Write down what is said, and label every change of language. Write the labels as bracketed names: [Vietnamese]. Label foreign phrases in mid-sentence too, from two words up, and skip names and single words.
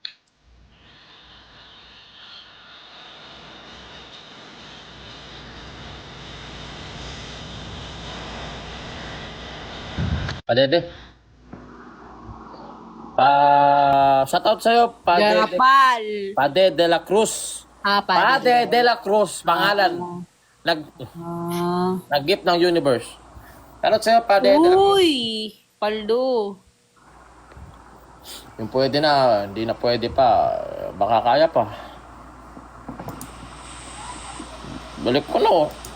[Filipino] Padede. Shoutout sa'yo, Garapal. Pade de la Cruz. Pade de la Cruz, pangalan. Nag-gift ng universe. Shoutout sa'yo, Pade de la Cruz. Uy! Paldo. Yung pwede na, hindi na pwede pa. Baka kaya pa. Balik ko no.